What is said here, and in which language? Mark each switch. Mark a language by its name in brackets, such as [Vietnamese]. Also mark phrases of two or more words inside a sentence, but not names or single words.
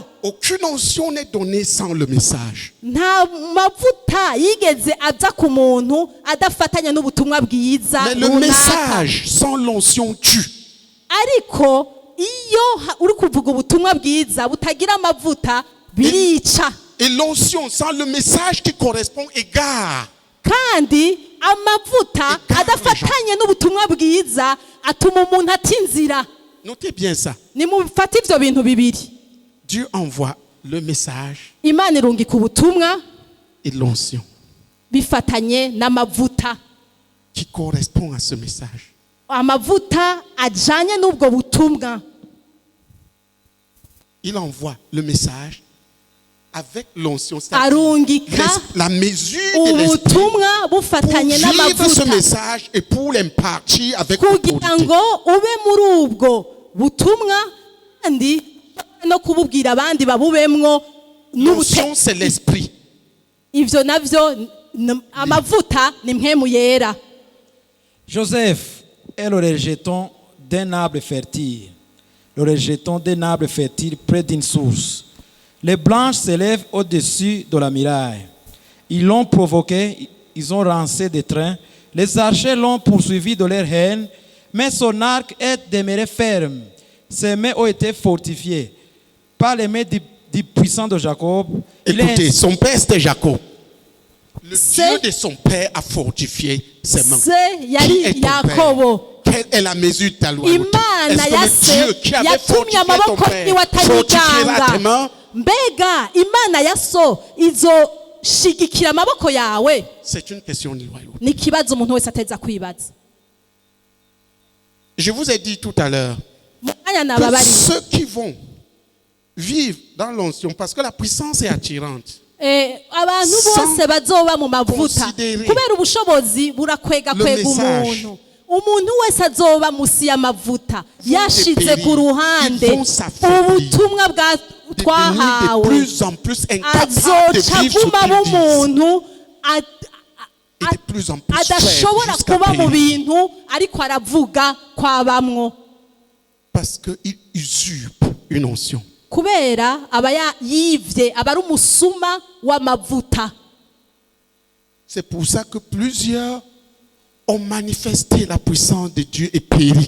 [French] Aucune onction n'est donnée sans le message. [Rundi] Nta mavuta yigeze aza ku muntu adafatanya n'ubutumwa bwiza [French] Mais le [Rundi] runaka. [French] message sans l'onction tue. [Rundi] Ariko iyo uri kuvuga ubutumwa bwiza butagira amavuta birica, [French] Et l'onction sans le message qui correspond égare. [Rundi] kandi amavuta adafatanye n'ubutumwa bwiza atuma umuntu atinzira. [French] Notez bien ça. [Rundi] Nimufate ivyo bintu bibiri. [French] Dieu envoie le message [Rundi] Imana irungika ubutumwa [French] et l'onction [Rundi] bifatanye n'amavuta, [French] qui correspond à ce message. [Rundi] amavuta ajanye n'ubwo butumwa. [French] Il envoie le message avec l'onction. C'est-à-dire [Rundi] Arungika [French] la mesure de l'esprit [Rundi] ubutumwa [French] pour [Rundi] bufatanye [French] vivre ce [Rundi] n'amavuta [French] message et pour l'impartir avec [Rundi] kugira [French] autorité. [Rundi] ngo ube muri ubwo butumwa kandi no kububwira abandi babubemwo [French] L'onction, c'est l'esprit. [Rundi] ivyo navyo amavuta ni mpwemu yera. [French] Joseph est le rejeton d'un arbre fertile. Le rejeton d'un arbre fertile près d'une source. Les branches s'élèvent au-dessus de la muraille. Ils l'ont provoqué, ils ont lancé des trains. Les archers l'ont poursuivi de leur haine, mais son arc est demeuré ferme. Ses mains ont été fortifiées par les mains du puissant de Jacob. Il est Écoutez, ainsi- son père c'était Jacob. Le C'est- Dieu de son père a fortifié ses mains. Se Qui [Rundi] yari [French] est ton père? [Rundi] Yakobo. [French] Quelle est la mesure de ta loyauté? [Rundi] Imana [French] Est-ce [Rundi] ya [French] que [Rundi] se [French] le Dieu qui avait [Rundi] yatumye [French] fortifié ton [Rundi] amaboko [French] père [Rundi] yiwe [French] fortifiera tes [Rundi] atanyiganga. [French] mains? [Rundi] Mbega Imana ya so izoshigikira amaboko yawe? [French] C'est une question de loyauté. [Rundi] Ni ikibazo umuntu wese ateza kwibaza. [French] Je vous ai dit tout à l'heure [Rundi] Mu mwanya [French] que [Rundi] nababariye, [French] ceux qui vont vivre dans l'onction, parce que la puissance est attirante, [Rundi] abantu [French] Sans [Rundi] bose bazoba mu mavuta [French] considérer [Rundi] kubera ubushobozi burakwega [French] le [Rundi] kwega [French] message. [Rundi] umuntu wese azoba musi y'amavuta yashize [French] dépérir. [Rundi] ku ruhande [French] Ils vont s'affaiblir. [Rundi] ubutumwa [French] devenir de [Rundi] twahawe, [French] plus en plus incapables de [Rundi] azoca [French] vivre ce [Rundi] aguma [French] qu'ils disent. [Rundi] umuntu [French] Et de plus en plus [Rundi] adashobora [French] faibles jusqu'à [Rundi] kuba mu [French] périr. [Rundi] bintu ariko aravuga kwabamwo, [French] Parce qu'ils usurpent une onction. [Rundi] kubera aba yivye, aba ari umusuma w'amavuta. [French] C'est pour ça que plusieurs ont manifesté la puissance de Dieu et péri.